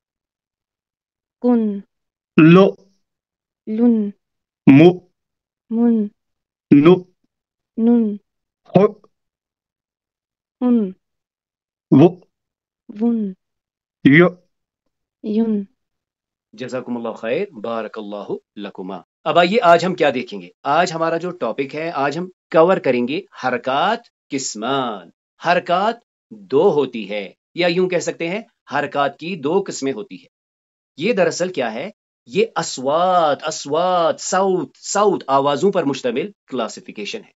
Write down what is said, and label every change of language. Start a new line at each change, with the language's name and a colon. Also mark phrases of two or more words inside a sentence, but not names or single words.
Arabic: کو، कुन लो लुन मु मुन नु नुन हु हुन वु वुन यु युन। جزاكم الله خير، بارك الله لكما.
Urdu: اب آئیے آج ہم کیا دیکھیں گے۔ آج ہمارا جو ٹاپک ہے، آج ہم کور کریں گے حرکات قسمان. حرکات دو ہوتی ہے، یا یوں کہہ سکتے ہیں حرکات کی دو قسمیں ہوتی ہے. یہ دراصل کیا ہے، یہ اصوات اصوات صوت صوت آوازوں پر مشتمل کلاسیفکیشن ہے.